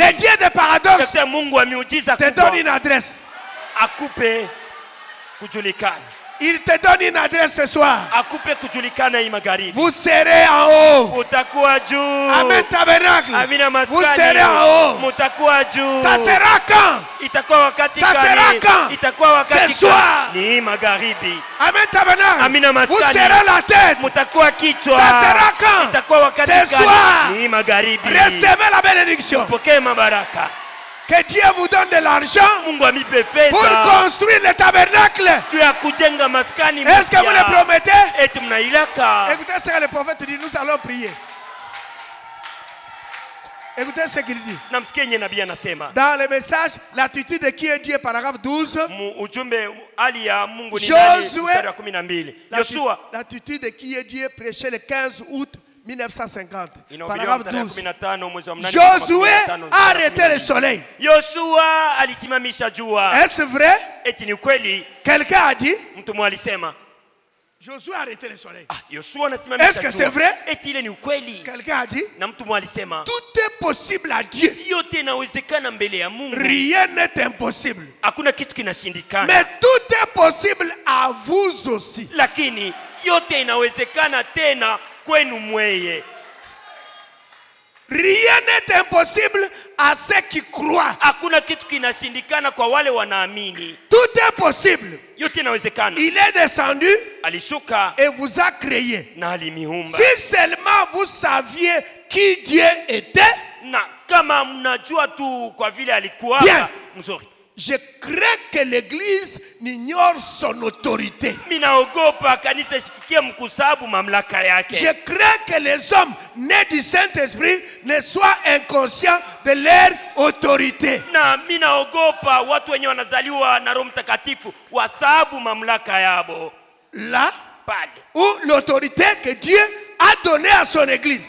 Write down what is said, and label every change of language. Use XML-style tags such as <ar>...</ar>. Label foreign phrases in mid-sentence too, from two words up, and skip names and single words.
<fr>le Dieu de paradoxe</fr> <sw>Sasa Mungu wa miujiza</sw> <fr>te</fr> <sw>kubwa</sw> <fr>donne une adresse.</fr> <sw>akupe kujulikana.</sw> <fr>Il te donne une adresse ce soir.</fr> <sw>Akupe kujulikana hii magharibi.</sw> <fr>Vous serez en haut.</fr> <sw>Utakuwa juu.</sw> <fr>Amen tabernacle.</fr> <sw>Amina</sw> <fr>Vous serez en</fr> <sw>maskani.</sw> <fr>haut.</fr> <sw>Mutakuwa juu.</sw> <fr>Ça sera quand?</fr> <sw>Itakuwa wakati</sw> <fr>Ça sera</fr> <sw>gani?</sw> <fr>quand?</fr> <sw>Itakuwa wakati</sw> <fr>Ce soir.</fr> <sw>gani? Ni magharibi.</sw> <fr>Amen tabernacle.</fr> <sw>Amina</sw> <fr>Vous</fr> <sw>maskani.</sw> <fr>serez la tête.</fr> <sw>Mutakuwa kichwa.</sw> <fr>Ça sera quand?</fr> <sw>Itakuwa wakati</sw> <fr>Ce</fr> <sw>gani?</sw> <fr>soir.</fr> <sw>Ni magharibi.</sw> <fr>Recevez la bénédiction.</fr> <sw>Pokea mabaraka.</sw> <fr>Que Dieu vous donne de l'argent</fr> <sw>Mungu amipe</sw> <fr>pour</fr> <sw>pesa.</sw> <fr>construire le tabernacle.</fr> <sw>Tu ya kujenga maskani</sw> <fr>Est-ce que vous le promettez?</fr> <sw>Eti mnailaka.</sw> <fr>Écoutez ce que le prophète dit. Nous allons prier. Écoutez ce qu'il dit.</fr> <sw>Namsikia yenye nabii anasema.</sw> <fr>Dans le message, l'attitude de qui est Dieu, paragraphe 12.</fr> <sw>Ujumbe hali ya Mungu ni nani?</sw> <fr>Josué.</fr> <sw>Mstari wa 12. Yoshua</sw> <fr>L'attitude de qui est Dieu, prêché le 15 août 1950.</fr> <sw>inahubiriwa</sw> <fr>Paragraphe</fr> <sw>tarehe</sw> <fr>12.</fr> <sw>15 mwezi wa 8.</sw> <fr>Josué a arrêté le soleil.</fr> <sw>Yoshua alisimamisha jua.</sw> <fr>Est-ce vrai?</fr> <sw>Eti ni kweli?</sw> <fr>Quelqu'un a dit</fr> <sw>Mtu mmoja alisema,</sw> <fr>Josué a arrêté le soleil.</fr> <sw>Yoshua anasimamisha</sw> <fr>Est-ce que</fr> <sw>jua.</sw> <fr>c'est vrai?</fr> <sw>Eti ile ni ukweli?</sw> <fr>Quelqu'un a dit</fr> <sw>Na mtu mmoja alisema,</sw> <fr>tout est possible à Dieu.</fr> <sw>yote inawezekana mbele ya Mungu.</sw> <fr>Rien n'est impossible.</fr> <sw>Hakuna kitu kinashindikana.</sw> <fr>Mais tout est possible à vous aussi.</fr> <sw>Lakini yote inawezekana tena kwenu mweye.</sw> <fr>Rien n'est impossible à ceux qui croient.</fr> <sw>Hakuna kitu kinashindikana kwa wale wanaamini.</sw> <fr>Tout est possible.</fr> <sw>Yote inawezekana.</sw> <fr>Il est descendu</fr> <sw>Alishuka</sw> <fr>et vous a créé.</fr> <sw>na alimiumba.</sw> <fr>Si seulement vous saviez qui Dieu était,</fr> <sw>Na kama mnajua tu kwa vile alikuwa</sw> <fr>Bien.</fr> <sw>mzuri.</sw> <fr>je crains que l'Église n'ignore son autorité.</fr> <sw>Minaogopa kanisa isifikie mkusabu mamlaka yake.</sw> <fr>Je crains que les hommes nés du Saint-Esprit ne soient inconscients de leur autorité.</fr> <sw>Na minaogopa watu wenye wanazaliwa na Roho Mtakatifu wasabu mamlaka yabo.</sw> <fr>Là</fr> <sw>Pale.</sw> <fr>où l'autorité que Dieu a donnée à son Église.</fr>